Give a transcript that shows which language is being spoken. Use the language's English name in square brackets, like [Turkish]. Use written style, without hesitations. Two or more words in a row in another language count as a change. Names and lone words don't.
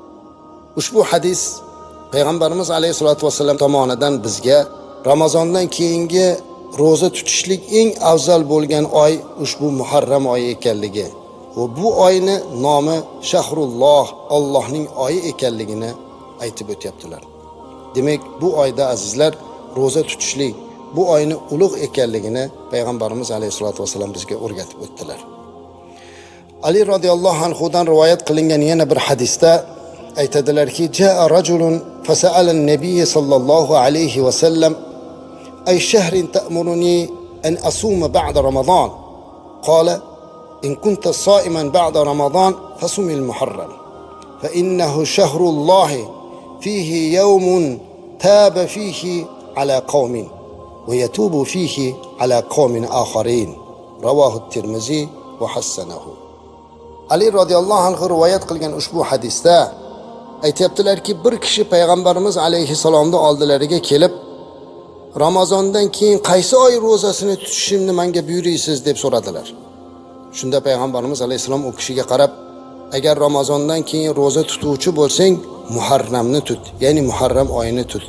[Uzbek] Ushbu hadis Payg'ambarimiz [Arabic] عليه الصلاة والسلام [Uzbek] tomonidan bizga Ramazondan keyingi roza tutishlik eng afzal bo'lgan oy ushbu Muharram oyi ekanligi va bu oyni nomi Shahrulloh, Allohning oyi ekanligini aytib o'tyaptilar. Demak, bu oyda azizlar roza tutishlik, bu oyni ulug' ekanligini Payg'ambarimiz [Arabic] عليه الصلاة والسلام [Uzbek] bizga o'rgatib o'tdilar. Ali [Arabic] رضي الله عنه [Uzbek] dan rivoyat qilingan yana bir hadisda aytadilarki, [Arabic] جاء رجل فسأل النبي صلى الله عليه وسلم أي شهر تأمرني أن أصوم بعد رمضان. قال إن كنت صائما بعد رمضان فصم المحرم فإنه شهر الله فيه يوم تاب فيه على قوم ويتوب فيه على قوم آخرين. رواه الترمذي وحسنه. [Uzbek] Ali [Arabic] رضي الله عنه [Uzbek] rivoyat qilgan ushbu hadisda aytayaptilarki, bir kishi payg'ambarimiz alayhisalomning oldilariga kelib, Ramazondan keyin qaysi oy ro'zasini tutishimni menga buyuraysiz deb so'radilar. Shunda payg'ambarimiz alayhisalom u kishiga qarab, agar Ramazondan keyin ro'za tutuvchi bo'lsang, Muharramni tut, ya'ni Muharram oyini tut.